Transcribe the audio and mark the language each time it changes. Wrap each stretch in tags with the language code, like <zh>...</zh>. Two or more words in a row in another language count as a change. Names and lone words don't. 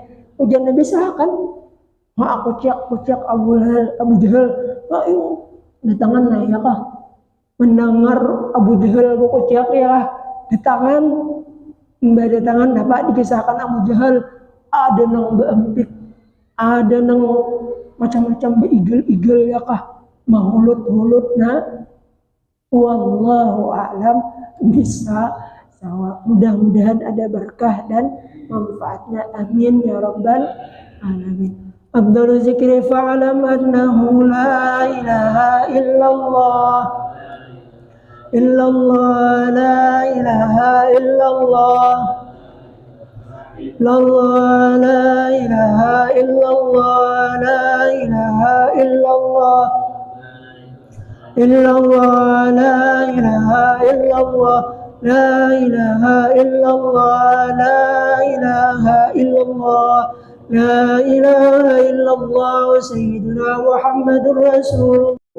<bjn>Ujar Nabi kisahkan, aku cek Abu Jahal, ayo datangan nah ya kah? Mendengar Abu Jahal aku cek ya, datangan dapat dikisahkan Abu Jahal, ada nang beempik, ada nang macam-macam beigel-igel ya kah?</bjn> <ar>Mahulut-hulut والله أعلم بالصواب.</ar> <bjn>Mudah-mudahan ada berkah dan manfaatnya.</bjn> <ar>آمين يا رب العالمين. أفضل الذكر فاعلم أنه لا إله إلا الله إلا الله لا إله إلا الله إلا الله لا إله إلا الله لا إله إلا الله إلا الله لا إله إلا الله لا إله إلا الله لا إله إلا الله لا إله إلا الله سيدنا محمد رسول الله.</ar>